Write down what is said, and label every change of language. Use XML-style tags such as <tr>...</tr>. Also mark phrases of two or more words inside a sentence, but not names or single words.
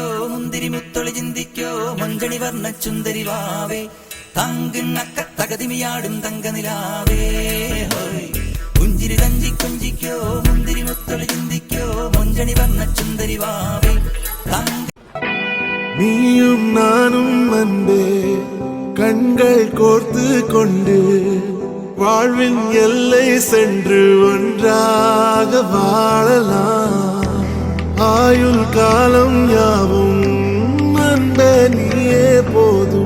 <ml>മുന്തിരി മുത്തൊളി ചിന്തിക്കോ മഞ്ചണി വർണ്ണ ചുന്ദരി വാവേ തങ്കിണ്ണക്ക തകതിമിയാടും തങ്കനിലാവേ ഹോയ്. പുഞ്ചിരി തഞ്ചി കുഞ്ചിക്കോ മുന്തിരി മുത്തൊളി ചിന്തിക്കോ മഞ്ചണി വർണ്ണ ചുന്ദരി വാവേ.</ml> <ta>நீயும் நானும் அன்பே கண்கள் கோர்த்து கொண்டு வாழ்வின் எல்லை சென்று ஒன்றாக வாழலாம். ஆயுள் காலம் யாவும் அன்பே நீயே போதும்.</ta>